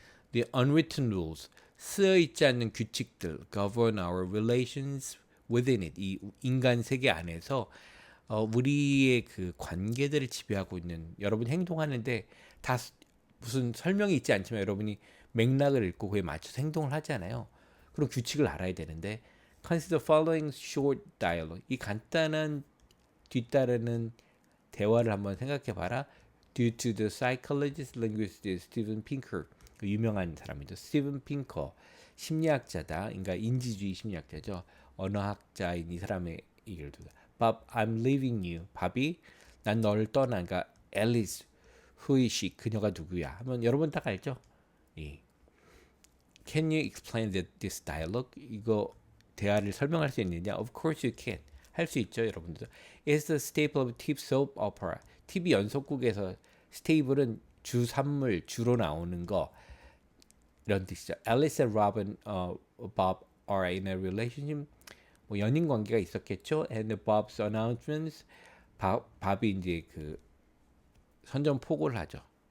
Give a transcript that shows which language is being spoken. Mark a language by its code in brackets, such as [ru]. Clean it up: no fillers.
[en] The unwritten rules, [ko] 쓰여있지 않는 규칙들, [en] govern our relations within it, [ko] 이 인간 세계 안에서 우리의 그 관계들을 지배하고 있는 여러분 행동하는데 다 무슨 설명이 있지 않지만 여러분이 맥락을 읽고 그에 맞춰서 행동을 하잖아요. 그럼 규칙을 알아야 되는데 [en] consider following short dialogue. [ko] 이 간단한 뒤따르는 대화를 한번 생각해 봐라. [en] Due to the psychologist linguist Steven Pinker. [ko] 그 유명한 사람이죠. 스티븐 핑커. 심리학자다. 그러니까 인지주의 심리학자죠. 언어학자인 이 사람의 얘기를 듣다. [en] Bob, I'm leaving you. [ko] 밥이 난 너를 떠나. 그러니까 [en] Alice, who is she? [ko] 그녀가 누구야? 하면 여러분 딱 알죠? 예. [en] Can you explain this dialogue? [ko] 이거 대화를 설명할 수 있느냐? [en] Of course you can. [ko] 할 수 있죠, 여러분들. [en] It's the staple of TV soap opera. [ko] TV 연속극에서 스테이블은 주 산물 주로 나오는 거 이런 뜻이죠. [en] Alice and Robin, Bob are in a relationship. [ko] 뭐 연인 관계가 있었겠죠. [en] And Bob's announcements, [ko] 밥이 이제 그 선전포고를 하죠.